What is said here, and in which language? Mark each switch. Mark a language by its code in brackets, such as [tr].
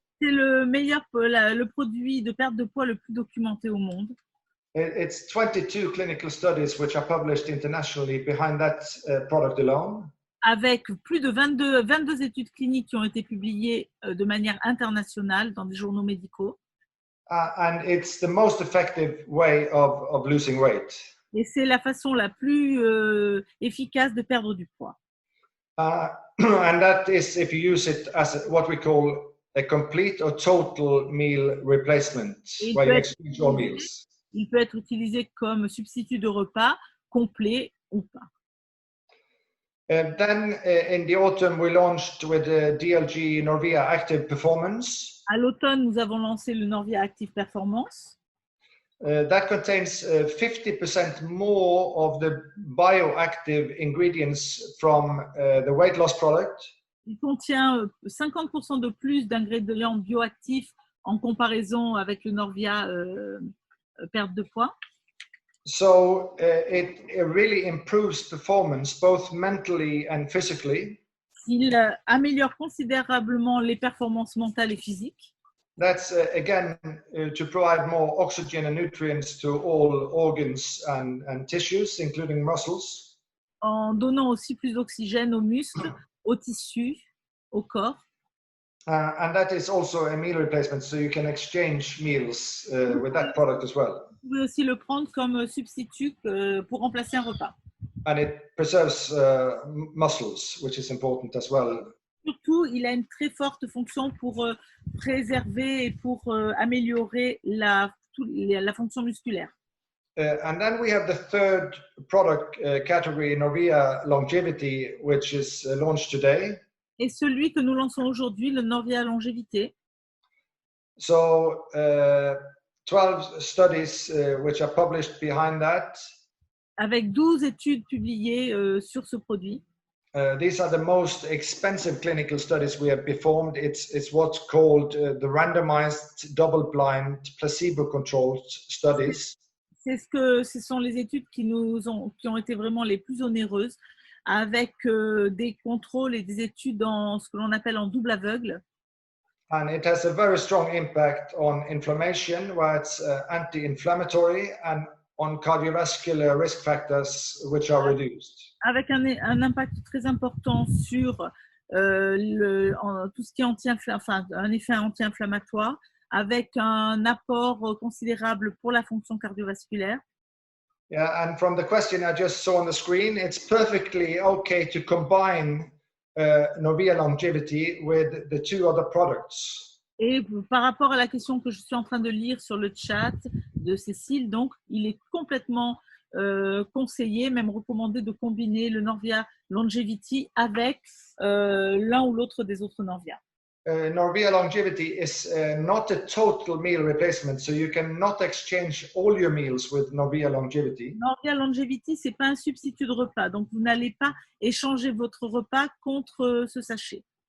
[fr] C'est le produit de perte de poids le plus documenté au monde. [en] It's 22 clinical studies which are published internationally behind that product alone. [fr] Avec plus de 22 études cliniques qui ont été publiées de manière internationale dans des journaux médicaux. [en] And it's the most effective way of losing weight. [fr] Et c'est la façon la plus efficace de perdre du poids. [en] And that is if you use it as what we call a complete or total meal replacement, where you exchange all meals. [fr] Il peut être utilisé comme substitut de repas, complet ou pas. [en] Then in the autumn, we launched with the DLG Norvia Active Performance. [fr] À l'automne, nous avons lancé le Norvia Active Performance. [en] that contains 50% more of the bioactive ingredients from the weight loss product. [fr] Il contient 50% de plus d'ingrédients bioactifs en comparaison avec le Norvia perte de poids. [en] So it really improves performance both mentally and physically. [fr] Il améliore considérablement les performances mentales et physiques. [en] That's again to provide more oxygen and nutrients to all organs and tissues, including muscles. [fr] En donnant aussi plus d'oxygène aux muscles, aux tissus, au corps. [en] And that is also a meal replacement, so you can exchange meals with that product as well. [fr] Vous pouvez aussi le prendre comme substitut pour remplacer un repas. [en] And it preserves muscles, which is important as well. [fr] Surtout, il a une très forte fonction pour préserver et pour améliorer la fonction musculaire. [en] And then we have the third product category, Norvia Longevity, which is launched today. [fr] Et celui que nous lançons aujourd'hui, le Norvia Longévité. [en] So 12 studies which are published behind that. [fr] Avec 12 études publiées sur ce produit. [en] These are the most expensive clinical studies we have performed. It's what's called the randomized double-blind placebo-controlled studies. [fr] Ce sont les études qui ont été vraiment les plus onéreuses, avec des contrôles et des études dans ce que l'on appelle en double aveugle. [en] And it has a very strong impact on inflammation, where it's anti-inflammatory, and on cardiovascular risk factors, which are reduced. [fr] Avec un impact très important sur tout ce qui est un effet anti-inflammatoire, avec un apport considérable pour la fonction cardiovasculaire. [en] Yeah, and from the question I just saw on the screen, it's perfectly okay to combine Norvia Longevity with the two other products. [fr] Et par rapport à la question que je suis en train de lire sur le chat de Cécile, donc il est complètement conseillé, même recommandé de combiner le Norvia Longevity avec l'un ou l'autre des autres Norvia. [en] Norvia Longevity is not a total meal replacement, so you cannot exchange all your meals with Norvia Longevity. [fr] Norvia Longevity, c'est pas un substitut de repas, donc vous n'allez pas échanger votre repas contre ce sachet.